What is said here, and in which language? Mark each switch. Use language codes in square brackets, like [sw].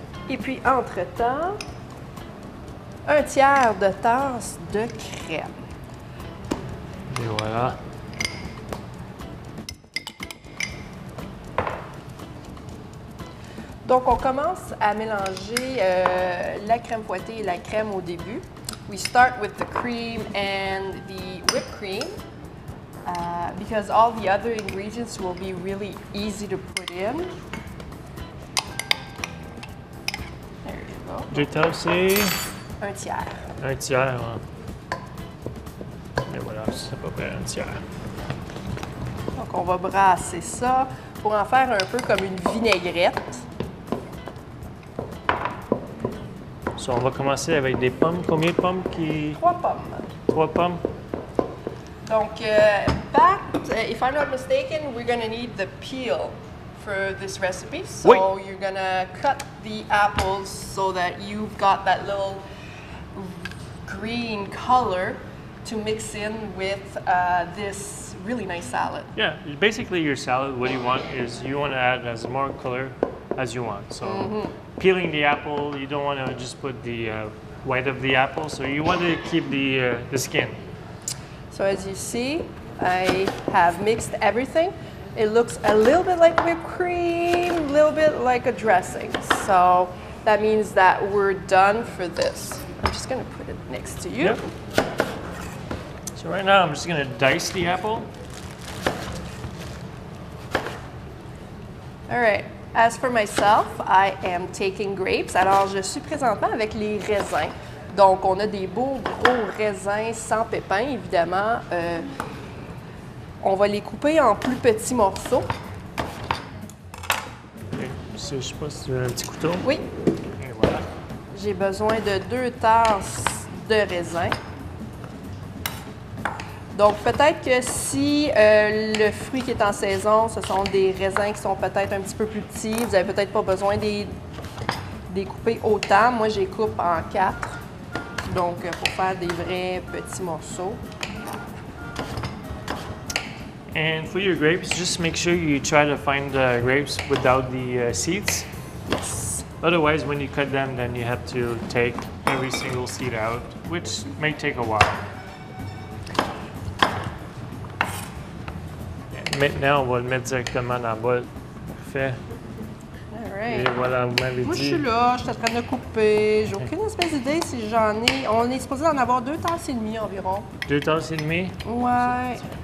[fr] Et puis, entre-temps, 1 tiers de tasse de crème. Et voilà. Donc, on commence à mélanger la crème fouettée et la crème au début. [en] We start with the cream and the whipped cream because all the other ingredients will be really easy to put in. There you go. [fr] 2 tasses et 1 tiers. 1 tiers. Et voilà, c'est à peu près 1 tiers. Donc, on va brasser ça pour en faire un peu comme une vinaigrette. So, on va commencer avec des pommes. Combien de pommes 3 pommes. 3 pommes. [en] Donc, Pat, if I'm not mistaken, we're going to need the peel for this recipe. So [fr] Oui. [en] you're going to cut the apples so that you've got that little green color to mix in with this really nice salad. Yeah, basically your salad, what you want is you want to add as more color as you want. So peeling the apple, you don't want to just put the white of the apple, so you want to keep the skin. So as you see, I have mixed everything. it looks a little bit like whipped cream, a little bit like a dressing. So that means that we're done for this. I'm just gonna put it next to you. Yep. So right now I'm just gonna dice the apple. All right. As for myself, I am taking grapes. [fr] Alors, je suis présentement avec les raisins. Donc, on a des beaux gros raisins sans pépins, évidemment. On va les couper en plus petits morceaux. [en] Okay. [fr] Je sais pas si tu veux un petit couteau. Oui. Et voilà. J'ai besoin de 2 tasses de raisin. Donc, peut-être que si le fruit qui est en saison, ce sont des raisins qui sont peut-être un petit peu plus petits, vous n'avez peut-être pas besoin de les couper autant. Moi, je les coupe en 4. Donc, pour faire des vrais petits morceaux. [en] And for your grapes, just make sure you try to find the grapes without the seeds. Yes. Otherwise, when you cut them, then you have to take every single seed out, which may take a while. [fr] Maintenant, on va le mettre directement dans le bol. Parfait. [en] All right. [fr] Et voilà, vous m'avez Moi, je dit. suis là, je suis en train de couper. J'ai aucune espèce d'idée si j'en ai. On est supposé en avoir 2 tasses et demie environ. 2 tasses et demie. Ouais.